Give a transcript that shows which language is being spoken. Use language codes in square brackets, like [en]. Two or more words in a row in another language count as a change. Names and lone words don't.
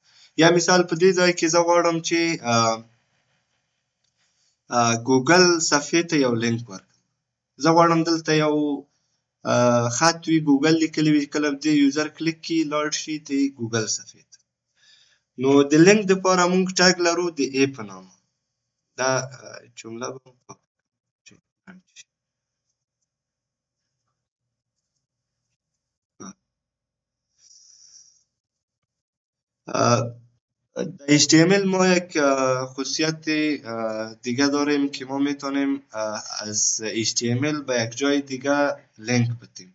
[ps] یا مثال په دې ځای کې زه غواړم چې ګوګل صفحې ته یو لینک ورکړم، زه غواړم دلته یو خط وي ګوګل لیکلی وي، کله دې [en] user click [ps] کړي لاړ شي د ګوګل صفحې ته. نو د لینک دپاره مونږ ټاګ لرو د ای په نامه. دا جمله به [fa] در HTML ما یک خصوصیت دیگه داریم که ما میتونیم از HTML به یک جای دیگه لینک بدیم.